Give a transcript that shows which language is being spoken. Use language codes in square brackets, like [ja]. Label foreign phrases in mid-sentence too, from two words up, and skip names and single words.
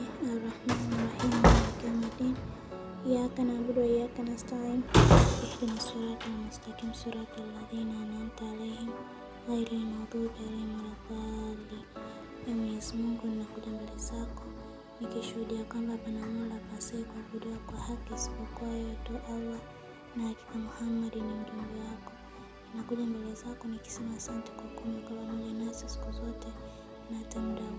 [ar] الرحمن الرحيم مالك يوم الدين. إياك نعبد وإياك نستعين اهدنا الصراط المستقيم صراط الذين أنعمت عليهم غير المغضوب عليهم ولا الضالين. [sw] Mwenyezi Mungu, ninakuja mbele zako nikishuhudia kwamba hapana mola apasaye kuabudiwa kwa haki isipokuwa wewe tu Allah, na hakika Muhammad ni mjumbe wako. Nakuja mbele zako nikisema asante kwa kuwa umekuwa pamoja nasi siku zote na hata muda huu.